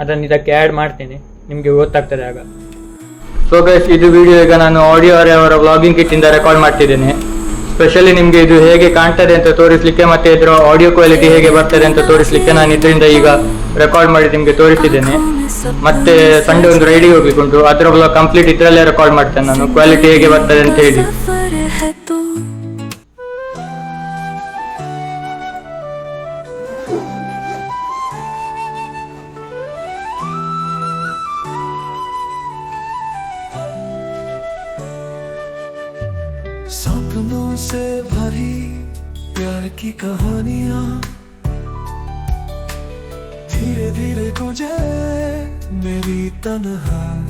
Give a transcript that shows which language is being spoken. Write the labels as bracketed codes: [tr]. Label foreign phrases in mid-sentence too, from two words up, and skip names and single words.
[kn] ಅದನ್ನು ಇದಕ್ಕೆ ಆ್ಯಡ್ ಮಾಡ್ತೇನೆ, ನಿಮಗೆ ಗೊತ್ತಾಗ್ತದೆ ಆಗ. [en] so guys, [kn] ಇದು ವಿಡಿಯೋ ಈಗ ನಾನು ಆಡಿಯೋ ಅವರ [en] vlogging kit [kn] ರೆಕಾರ್ಡ್ ಮಾಡ್ತಿದ್ದೇನೆ. ಸ್ಪೆಷಲಿ ನಿಮಗೆ ಇದು ಹೇಗೆ ಕಾಣ್ತದೆ ಅಂತ ತೋರಿಸಲಿಕ್ಕೆ ಮತ್ತೆ ಇದರ [en] audio quality [kn] ಹೇಗೆ ಬರ್ತದೆ ಅಂತ ತೋರಿಸಲಿಕ್ಕೆ ನಾನು ಇದರಿಂದ ಈಗ ರೆಕಾರ್ಡ್ ಮಾಡಿ ನಿಮಗೆ ತೋರಿಸ್ತಿದ್ದೇನೆ. ಮತ್ತೆ ಸಂಡೇ ಒಂದು ರೈಡಿಗೆ ಹೋಗ್ಲಿಕ್ಕೆ ಉಂಟು, ಅದರ [en] vlog complete [kn] ಇದರಲ್ಲೇ ರೆಕಾರ್ಡ್ ಮಾಡ್ತೇನೆ ನಾನು, ಕ್ವಾಲಿಟಿ ಹೇಗೆ ಬರ್ತದೆ ಅಂತ ಹೇಳಿ. [hi] सफर है तू सपनों से भरी प्यार की कहानियां धीरे धीरे गुजरे मेरी तन्हा